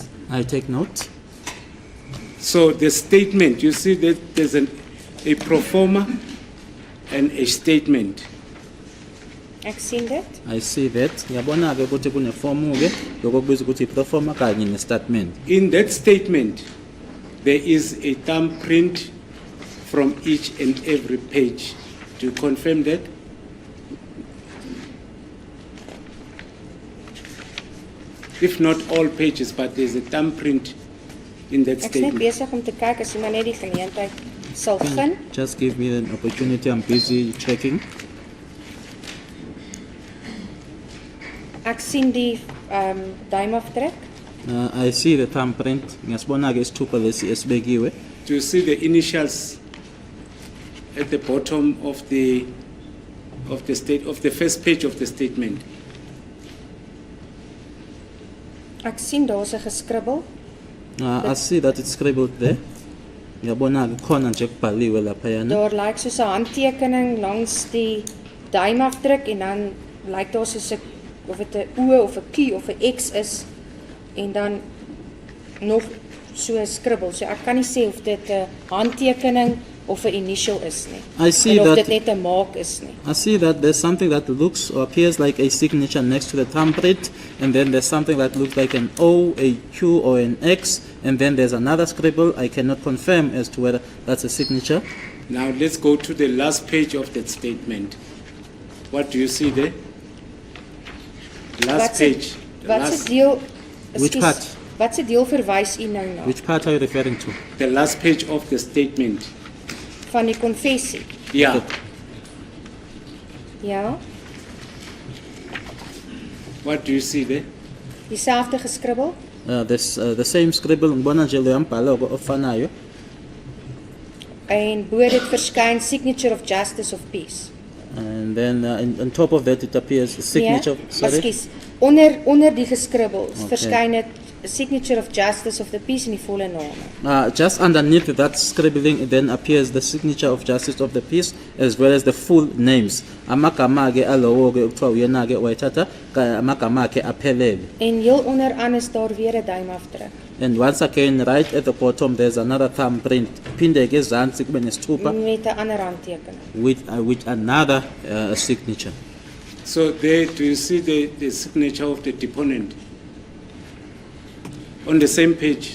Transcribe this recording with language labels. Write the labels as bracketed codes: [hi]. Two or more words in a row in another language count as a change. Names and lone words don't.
[en] I take note. So the statement, you see that there's a pro forma and a statement. [af] Ek sien dit. [en] I see that. [zu] Yabona ke ukuthi kune form ke lokubiza ukuthi pro forma kanye ne statement. [en] In that statement, there is a thumbprint from each and every page. Do you confirm that? If not all pages, but there's a thumbprint in that [af] Ek is net [en] statement. [af] besig om te kyk as iemand net die geleentheid sal gun. [en] Just give me an opportunity. I'm busy checking. [af] Ek sien die duimafdruk. [en] I see the thumbprint. [zu] Ngasibona ke isithupha lesi esibekiwe. [en] Do you see the initials at the bottom of the first page of the statement? [af] Ek sien daar's 'n geskribbel. [en] I see that it's scribbled there. [zu] Yabona ke khona nje kubhaliwe lapha yana. [af] Daar lyk soos 'n handtekening langs die duimafdruk en dan lyk daar soos 'n of dit 'n O of 'n Q of 'n X is en dan nog so 'n skribbel. So ek kan nie sê of dit 'n handtekening of 'n initial is nie. [en] I see [af] en of [en] that [af] dit net 'n maak is nie. [en] I see that there's something that looks or appears like a signature next to the thumbprint, and then there's something that looks like an O, a Q, or an X, and then there's another scribble. I cannot confirm as to whether that's a signature. Now let's go to the last page of that statement. What do you see there? Last page. [af] Watse deel? [en] Which [af] Ekskuus, [en] part? [af] Watse deel verwys u nou na? [en] Which part are you referring to? The last page of the statement. [af] Van die konfessie. [en] Yeah. [af] Ja, [en] What do you see there? [af] dieselfde geskribbel. [en] There's the same scribble. [zu] Ngibona nje lo mbhalo ofanayo. [af] En bo dit verskyn [en] signature of justice of peace. And then on top of that it appears a signature. [af] Ekskuus. Onder die geskribbels [en] Okay. [af] verskyn dit [en] signature of Justice of the Peace [af] in die volle name. [en] Just underneath that scribbling then appears the signature of Justice of the Peace as well as the full names. [zu] Amagama ke alowo ke okuthiwa uyena ke wayithatha amagama akhe aphelele. [af] En heel onderaan is daar weer 'n duimafdruk. [en] And once again, right at the bottom, there's another thumbprint. [zu] Phinde ke ezantsi kube nesithupha [af] Met 'n ander handtekening. [en] with another signature. So there, do you see the signature of the deponent on the same page?